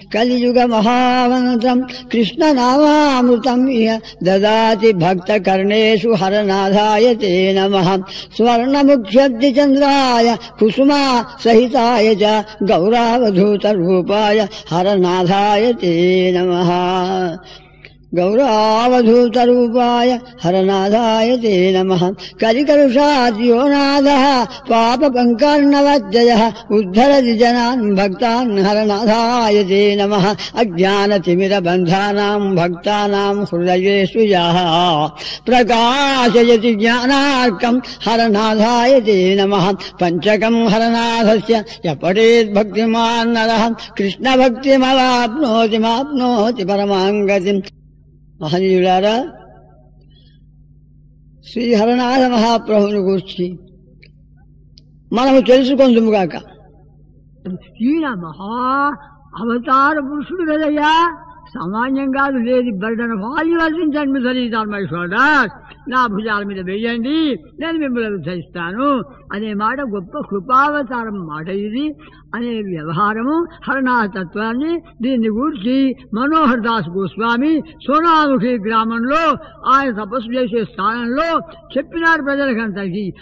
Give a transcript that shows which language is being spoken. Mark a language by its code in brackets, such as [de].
[sa] कलियुग महामंत्रम कृष्ण नामामृतम यह ददाति भक्त कर्णेषु हरनाथाय ते नमः। स्वर्ण मुख्यब्धि चंद्राय कुसुमा सहिताय च गौरावधूत रूपाय हरनाथाय ते नमः। गौरावधूत रूपाय हरनाथाय ते नमः। कलिकलुषाद्यो नाथः पापकङ्कर्णवज्जयः उद्धरति जनान् भक्तान् हरनाथाय ते नमः। अज्ञानतिमिरबन्धानां भक्तानां हृदयेषु यः प्रकाशयति ज्ञानार्कं हरनाथाय ते नमः। पञ्चकं हरनाथस्य यः पठेत् भक्तिमान् नरः कृष्णभक्तिमवाप्नोति माप्नोति परमां गतिम्। [te] మహనీయులారా, శ్రీ హరనాథ మహాప్రభుని గూర్చి మనము తెలుసుకొందుముగాక. ఈయన మహా అవతార పురుషుడు కదయ్యా, సామాన్యం కాదు. లేదు బర్డన వాలి వర్షించండి మీ సరీతాల్మేశ్వరుడా, నా భుజాల మీద వేయండి, నేను మిమ్మల్ని ఉద్ధరిస్తాను అనే మాట గొప్ప కృపావతారం మాట ఇది అనే వ్యవహారము హరనాథ తత్వాన్ని దీన్ని గూర్చి మనోహర్ దాస్ గోస్వామి సోనాముఖి గ్రామంలో ఆయన తపస్సు చేసే స్థానంలో చెప్పినారు ప్రజలకంతరికి.